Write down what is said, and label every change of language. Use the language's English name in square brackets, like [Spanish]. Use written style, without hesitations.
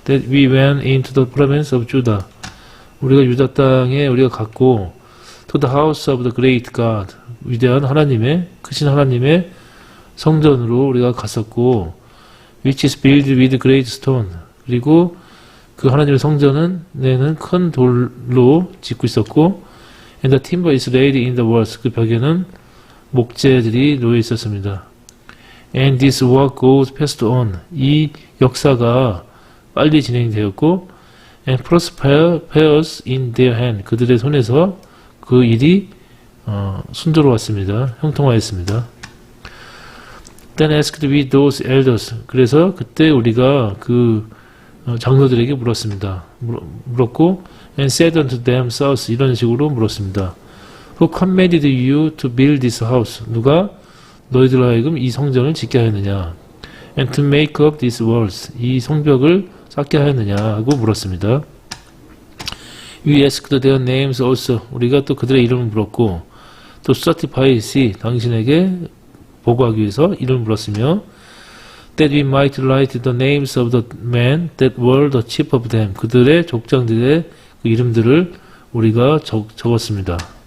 [English] That we went into the province of Judah [Korean] 우리가 유다 땅에 우리가 갔고 [English] to the house of the great God [Korean] 위대한 하나님의 크신 하나님의 성전으로 우리가 갔었고 [English] which is built with great stone [Korean] 그리고 그 하나님의 성전은 큰 돌로 짓고 있었고 [English] and the timber is laid in the walls [Korean] 그 벽에는 목재들이 놓여 있었습니다. [English] And this work goes fast on [Korean] 이 역사가 빨리 진행되었고 [English] and prospers in their hand [Korean] 그들의 손에서 그 일이 순조로웠습니다. 형통하였습니다. [English] Then asked we those elders [Korean] 그래서 그때 우리가 그 장로들에게 물었습니다. 물었고 [English] and said unto themselves [Korean] 이런 식으로 물었습니다. [English] Who commanded you to build this house? [Korean] 누가 너희들로 하여금 이 성전을 짓게 하였느냐? [English] And to make up these walls [Korean] 이 성벽을 쌓게 하였느냐 하고 물었습니다. [English] We asked their names also [Korean] 우리가 또 그들의 이름을 물었고 또 [English] certify [Korean] 당신에게 보고하기 위해서 이름을 물었으며 [English] that we might write the names of the men that were the chief of them [Korean] 그들의 족장들의 그 이름들을 우리가 적었습니다.